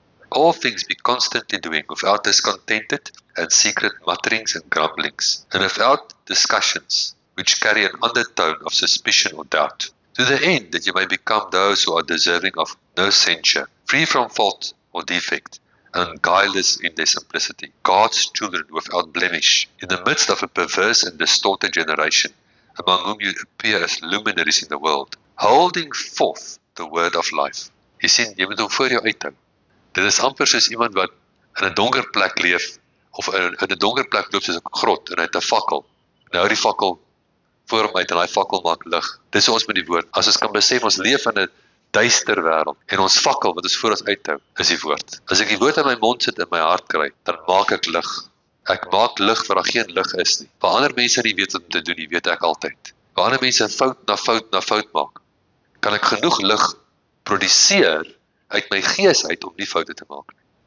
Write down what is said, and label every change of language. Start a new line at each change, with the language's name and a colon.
English: All things be constantly doing without discontented and secret mutterings and grumblings, and without discussions which carry an undertone of suspicion or doubt, to the end that you may become those who are deserving of no censure, free from fault or defect, and guileless in their simplicity, God's children without blemish, in the midst of a perverse and distorted generation, among whom you appear as luminaries in the world, holding forth the word of life.
Afrikaans: Jy sien, jy moet hom voor jou uithou. Dit is amper soos iemand wat in 'n donker plek leef, of in 'n donker plek loop soos 'n grot, en hy het 'n fakkel. Nou die fakkel voor hom uit, en daai fakkel maak lig. Dis ons met die woord. As ons kan besef, ons leef in 'n duister wêreld, en ons fakkel wat ons voor ons uithou, is die woord. As ek die woord in my mond sit en my hart kry, dan maak ek lig. Ek maak lig waar daar geen lig is nie. Waar ander mense nie weet wat om te doen nie, weet ek altyd. Waar ander mense fout na fout maak, kan ek genoeg lig produseer uit my gees uit om nie foute te maak nie.